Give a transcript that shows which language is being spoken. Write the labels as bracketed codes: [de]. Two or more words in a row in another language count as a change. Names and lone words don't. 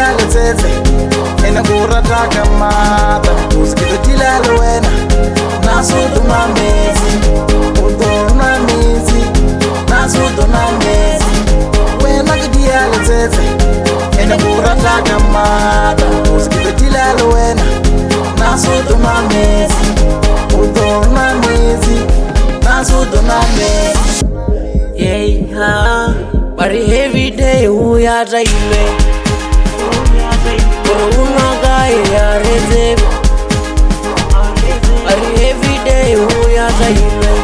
[st] letsetse ene go rata ka mata Cause ke totila le wena na so dona mezi o dona mezi na so dona mezi wena ke dia letsetse ene go rata ka mata Cause ke totila le wena na so dona mezi o dona mezi na so dona mezi [en] But every day we are trying But every day we are trying